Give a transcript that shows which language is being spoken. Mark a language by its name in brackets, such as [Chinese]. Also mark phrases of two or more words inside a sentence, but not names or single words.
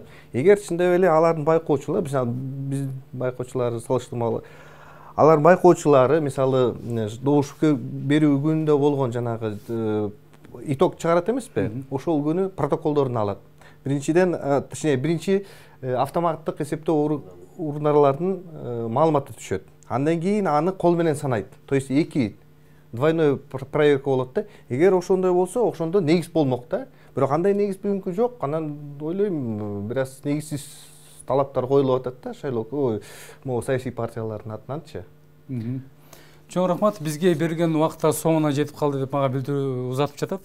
[Kyrgyz] Эгер чындап эле алардын байкоочулары, биз байкоочулар салыштырмалуу, алар байкоочулары мисалы добуш берүү күнүндө болгон жанагы итог чыгарат эмеспи? Ошол күнү протоколдорун алат. Биринчиден, точнее, биринчи автоматтык эсептөө урналардын маалыматы түшөт. Андан кийин аны кол менен санайт. [Russian] То есть двойной проверка [Kyrgyz] болот да. Эгер ошондой болсо, ошондо негиз болмок да. Бирок андай негиз бүгүнкү жок. Анан ойлойм, бир аз негизсиз талаптар коюлуп атат да шайлоо могу саясий партиялардын атынанчы. Чоң рахмат, бизге берген убакта соңуна жетип калды деп мага билдирүү узатып жатат.